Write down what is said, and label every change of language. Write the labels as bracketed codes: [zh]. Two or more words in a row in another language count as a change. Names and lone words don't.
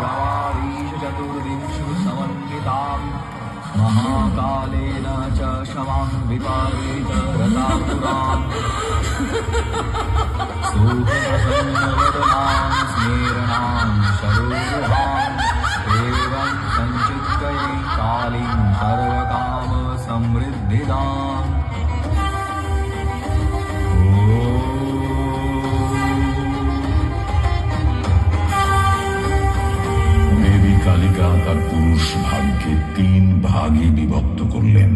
[sa] গবাদীশ চতুর্দিংশু সমন্বিতাম महाकालेन च क्षमा सुखदां विपरीतरतापुराम् सुखप्रसन्नवदनां स्मेरणां शरोरुहाम् एवं सञ्चित्तये कालीं सर्वकामसमृद्धिदाम् [bn] দেবী কালিকা তার পুরুষ ভাগকে 3 ভাগে বিভক্ত করলেন।